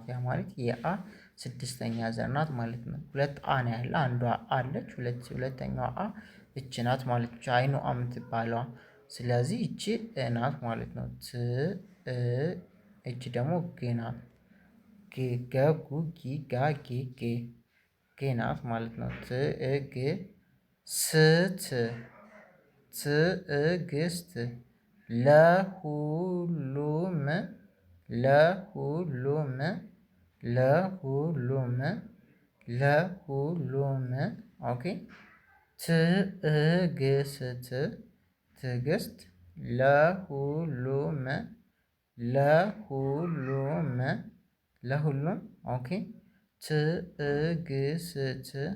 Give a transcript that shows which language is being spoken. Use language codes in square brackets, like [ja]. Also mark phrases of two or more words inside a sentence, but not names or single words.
[am] ያ ማለት የአ ስድስተኛ ዘር ናት ማለት ነው። ሁለት አ ነው ያለ፣ አንዷ አለች፣ ሁለተኛዋ አ እቺ ናት ማለት ነው። አይኑ አ የምትባለዋ። ስለዚህ እቺ እ ናት ማለት ነው። ት እ እቺ ደግሞ ግ ናት። ግ ገ ጉ ጊ ጋ ጌ ጌ ጌ ናት ማለት ነው። ት እ ግ ስ ት ትዕግስት ለሁሉም ለሁሉም ለሁሉም ለሁሉም ኦኬ። ትዕግስት ትዕግስት ለሁሉም ለሁሉም ለሁሉም ኦኬ። ትዕግስት